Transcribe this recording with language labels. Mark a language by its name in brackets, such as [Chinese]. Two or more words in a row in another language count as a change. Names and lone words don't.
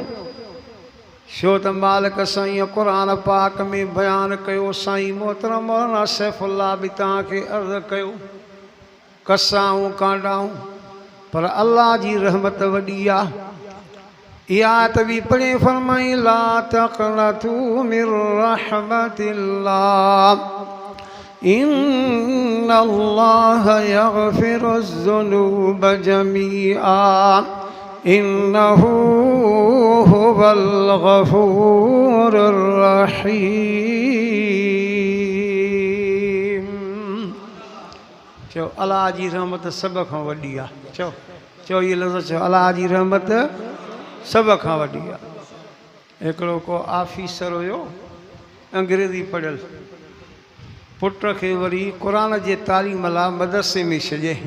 [Sindhi] छो त मालिक साईं क़ुरान पाक में बयानु कयो। साईं मोहतरम मौलाना सैफुल्लाह बि तव्हांखे अर्ज़ु कयो, कसाऊं कांडाऊं पर अल्लाह जी रहमत वॾी आहे। इहा आयत बि पढ़े फरमाई [Arabic] لا تقنطوا من رحمة الله إن الله يغفر الذنوب جميعا إنه هو الغفور الرحيم. [Sindhi] चओ अल्लाह जी रहमत सभ खां वॾी आहे। चओ चओ इहे लफ़्ज़ चओ, अल्लाह जी रहमत सभ खां वॾी आहे। हिकिड़ो को ऑफिसर हुयो, अंग्रेज़ी पढ़ियल, पुट खे वरी क़ुरान जे तालीम लाइ मदरसे में छॾियईं।